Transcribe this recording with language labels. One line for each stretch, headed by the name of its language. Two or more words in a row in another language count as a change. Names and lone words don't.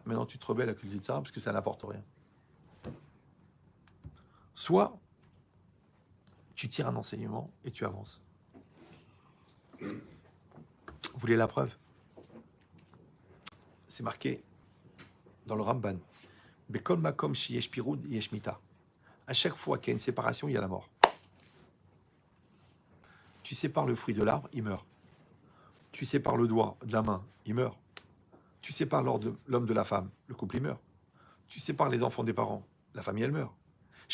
French: Maintenant, tu te rebelles à cause du Yetzirah parce que ça n'apporte rien. Soit tu tires un enseignement et tu avances. Vous voulez la preuve? C'est marqué dans le Ramban.
Hebrew: בכל מקום שיש פירוד יש מיתה.
French: À chaque fois qu'il y a une séparation, il y a la mort. Tu sépares le fruit de l'arbre, il meurt. Tu sépares le doigt de la main, il meurt. Tu sépares l'homme de la femme, le couple, il meurt. Tu sépares les enfants des parents, la famille, elle meurt.